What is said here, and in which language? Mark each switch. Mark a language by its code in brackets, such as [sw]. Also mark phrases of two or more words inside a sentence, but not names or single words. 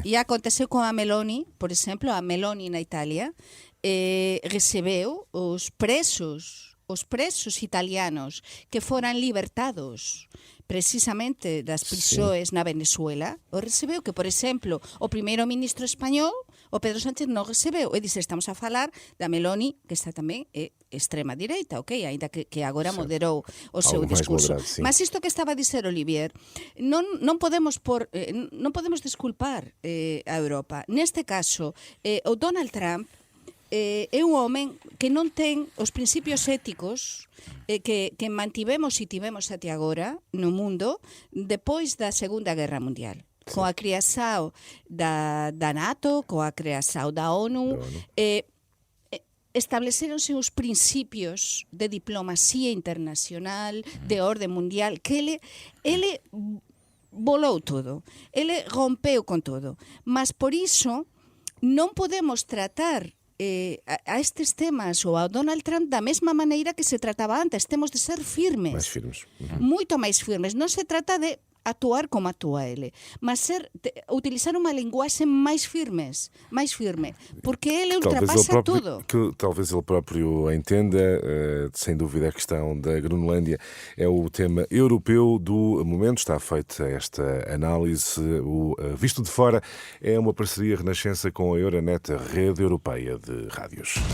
[pt] E aconteceu com a Meloni, por exemplo, a Meloni na Itália recebeu os presos italianos que foram libertados precisamente das prisões na Venezuela, o recebeu, que, por exemplo, o primeiro-ministro espanhol, o Pedro Sánchez, non recebeu. [gl] E dice, estamos a falar da Meloni, que está tamén extrema-direita, ok? [pt] Ainda que agora moderou o seu discurso. Mas isto que estaba a dizer Olivier, non podemos desculpar a Europa. [gl] Neste caso, o Donald Trump é un home que non ten os principios éticos que mantivemos e tivemos até agora no mundo depois da Segunda Guerra Mundial. Com a criação da NATO, com a criação da ONU, estableceronse os princípios de diplomacia internacional, de orde mundial, que ele volou todo, ele rompeu con todo. Mas por iso non podemos tratar a estes temas ou ao Donald Trump da mesma maneira que se trataba antes. [pt] Temos de ser firmes. Mais firmes. [gl] Moito máis firmes. Non se trata de actuar como actúa ele, [pt] mas utilizar uma linguagem mais firme, porque ele ultrapassa tudo. Que talvez ele próprio entenda, sem dúvida, a questão da Groenlândia é o tema europeu do momento. Está feita esta análise. O Visto de Fora é uma parceria Renascença com a Euronet, a rede europeia de rádios.